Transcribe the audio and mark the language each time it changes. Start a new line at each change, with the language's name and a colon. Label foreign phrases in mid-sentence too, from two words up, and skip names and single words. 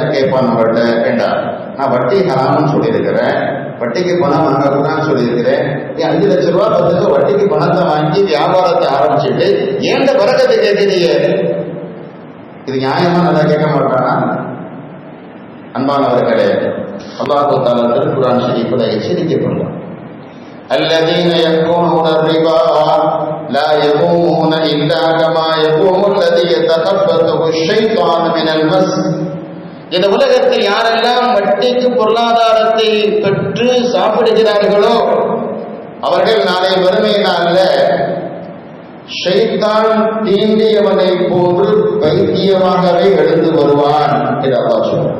Tamil: நம்மள்கிட்ட வேண்டாம், நான் வட்டி ஹராம்னு சொல்லியிருக்கிறேன், வட்டிக்கு பணம் வாங்கக்கூடாதுன்னு சொல்லியிருக்கிறேன். நீ 5 லட்சம் ரூபாய் 10 லட்சம் வட்டிக்கு பணத்தை வாங்கி வியாபாரத்தை ஆரம்பிச்சுட்டு ஏண்ட பறக்கத்தை கேட்குறீங்க? இது நியாயமா? நல்லா கேட்க மாட்டானா? அன்பானவர்களே,
Arabic: الله تعالى
Tamil: திருக்குர்ஆன் ஷரீஃபில் எச்சரிக்கை பண்றான்.
Arabic: الذين يأكلون الربا لا يقومون إلا كما يقوم الذي يتخبطه الشيطان من المس.
Tamil: இந்த உலகத்தில் யாரெல்லாம் வட்டிக்கு பொருளாதாரத்தை பெற்று சாப்பிடுகிறார்களோ அவர்கள் நாளை மறுமை நாளில் ஷைத்தான் தீண்டியவனை போன்று பைத்தியமாகவே எழுந்து வருவான் என்று அல்லாஹ் சொல்றான்.